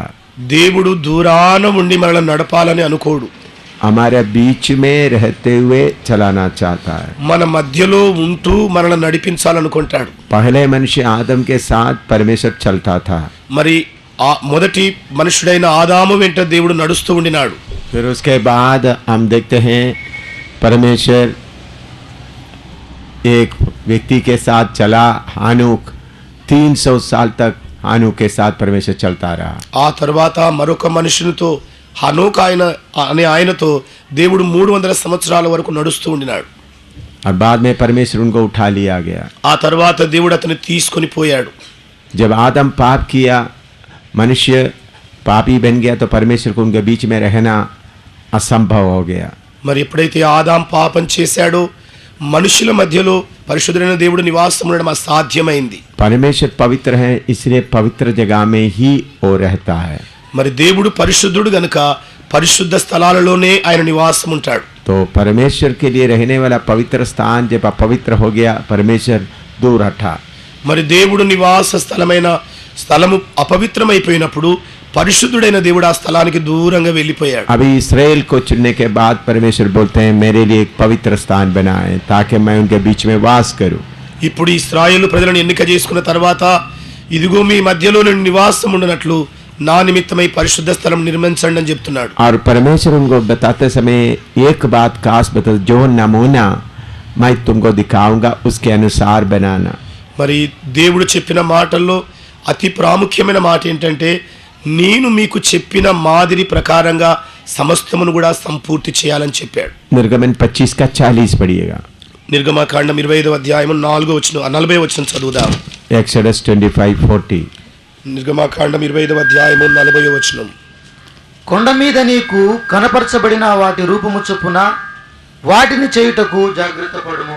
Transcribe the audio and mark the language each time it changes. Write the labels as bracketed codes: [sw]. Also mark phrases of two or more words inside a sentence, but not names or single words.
[te] దేవుడు దూరాన ఉండి మనల్ని నడపాలని అనుకోడు, [hi] हमारे बीच में रहते हुए चलाना चाहता है। [te] మన మధ్యలో ఉంటూ మనల్ని నడిపించాలనుకుంటాడు। [hi] पहले मनुष्य आदम के साथ परमेश्वर चलता था, [te] మరి ఆ మొదటి మనుషుడైన ఆదాము వెంట దేవుడు నడుస్తూ ఉండినాడు। [hi] फिर उसके बाद हम देखते हैं परमेश्वर एक व्यक्ति के साथ चला, हानूक 300 साल तक हानूक के साथ परमेश्वर चलता रहा। [te] ఆ తర్వాత మరొక మనుషునితో హనోక్ అనే ఆయనతో దేవుడు 300 సంవత్సరాల వరకు నడుస్తూ ఉండినాడు। [hi] और बाद में परमेश्वर उनको उठा लिया गया। [te] ఆ తర్వాత దేవుడు అతన్ని తీసుకొని పోయాడు। [hi] जब आदम पाप किया, मनुष्य पापी बन गया, तो परमेश्वर को उनके बीच में रहना असंभव हो गया। [te] మరి ఎప్పుడైతే ఆదాం పాపం చేశాడో మనుషుల మధ్యలో పరిశుద్ధుడైన దేవుడు నివాసం ఉండడం అసాధ్యమైంది. [hi] परमेश्वर पवित्र है, इसलिए पवित्र जगह में ही वो रहता है. [te] మరి దేవుడు పరిశుద్ధుడు గనుక పరిశుద్ధ స్థలాలలోనే ఆయన నివాసం ఉంటాడు. [hi] तो परमेश्वर के लिए रहने वाला पवित्र स्थान जब अपवित्र हो गया, परमेश्वर दूर हटा. [te] మరి దేవుడు నివాస స్థలమైన స్థలము అపవిత్రమైపోయినప్పుడు పరిశుద్ధుడైన దేవుడు ఆ స్థలానికి దూరంగా వెళ్ళిపోయాడు. [hi] अभी इस्राएल को चुनने के बाद परमेश्वर बोलते हैं मेरे लिए एक पवित्र स्थान बनाएं ताकि मैं उनके बीच में वास करूं. [te] ఇప్పుడు ఇశ్రాయేలు ప్రజలను ఎన్నిక చేసుకున్న తర్వాత ఇదిగో మీ మధ్యలో నేను నివాసం ఉండనట్లు నా నిమిత్తమై పరిశుద్ధ స్థలం నిర్మించండి అని చెప్తున్నాడు. [hi] और परमेश्वर उनको बताते समय एक बात खास बता, जो नमूना मैं तुमको दिखाऊंगा उसके अनुसार बनाना. [te] మరి దేవుడు చెప్పిన మాటల్లో అతి ప్రాముఖ్యమైన మాట ఏంటంటే నేను మీకు చెప్పిన మాదిరి ప్రకారంగా సమస్తమును కూడా సంపూర్తి చేయాలని చెప్పాడు. [hi] निर्गमन 25 का 40 पढ़िएगा. [te] నిర్గమకాండం 25వ అధ్యాయం 40వ వచనం చదువుదాం. [hi] एक्सोडस 25:40. [te] నిర్గమకాండం 25వ అధ్యాయం 40వ వచనం. కొండ మీద నీకు కనపరచబడిన వాటి రూపము చొప్పున వాటిని చేయుటకు జాగ్రత్త పడుము.